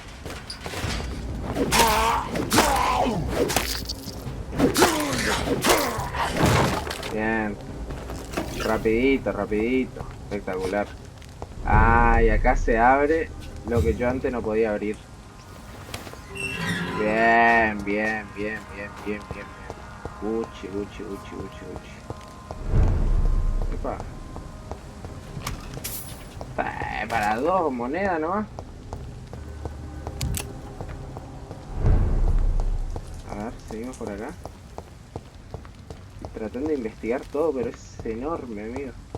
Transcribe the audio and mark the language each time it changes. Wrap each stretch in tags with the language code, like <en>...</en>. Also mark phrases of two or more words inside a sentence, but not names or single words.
<es>Bien. Rapidito, rapidito. Espectacular. Ah, y acá se abre lo que yo antes no podía abrir. Bien, bien, bien, bien, bien, bien, bien. Uchi, uchi, uchi, uchi, uchi. Epa. Para 2 monedas nomás. A ver, seguimos por acá. Estoy tratando de investigar todo, pero es enorme, amigo.</es>